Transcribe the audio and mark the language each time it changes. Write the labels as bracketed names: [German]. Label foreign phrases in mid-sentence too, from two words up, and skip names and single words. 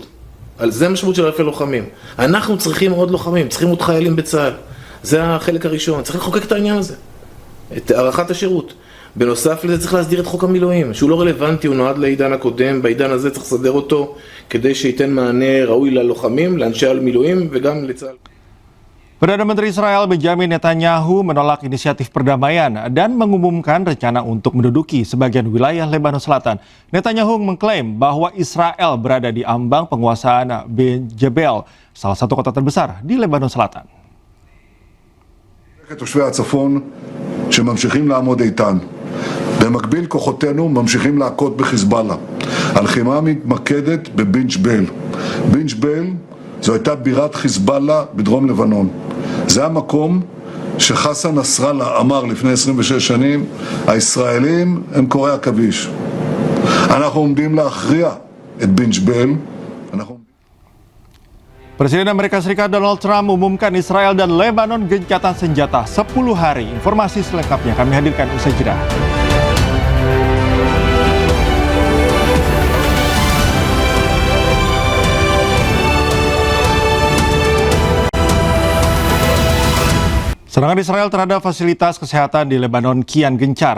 [Hebrew] על זה המשמעות של אלפי לוחמים. אנחנו צריכים עוד לוחמים, צריכים עוד חיילים בצה"ל. זה החלק הראשון, צריך לחוקק את העניין הזה, את הארכת השירות. בנוסף לזה צריך להסדיר את חוק המילואים, שהוא לא רלוונטי, הוא נועד לעידן הקודם, בעידן הזה צריך לסדר אותו כדי שייתן מענה ראוי ללוחמים, לאנשי המילואים וגם לצה"ל. [Indonesian] Perdana Menteri Israel Benjamin Netanyahu menolak inisiatif perdamaian dan mengumumkan rencana untuk menduduki sebagian wilayah Lebanon Selatan. Netanyahu mengklaim bahwa Israel berada di ambang penguasaan Jebel, salah satu kota terbesar di Lebanon Selatan. [Hebrew] תושבי הצפון שממשיכים לעמוד איתן. במקביל כוחותינו ממשיכים להכות בחיזבאללה. הלחימה מתמקדת בבן ג'בייל. בן ג'בייל זו הייתה בירת חיזבאללה בדרום לבנון. זה המקום שחסן נסראללה אמר לפני 26 שנים, הישראלים הם קוראי עכביש. אנחנו עומדים להכריע את בן ג'בייל. [Indonesian] Presiden Amerika Serikat Donald Trump umumkan Israel dan Lebanon gencatan senjata 10 hari. Informasi selengkapnya kami hadirkan usai jeda. Serangan Israel terhadap fasilitas kesehatan di Lebanon kian gencar.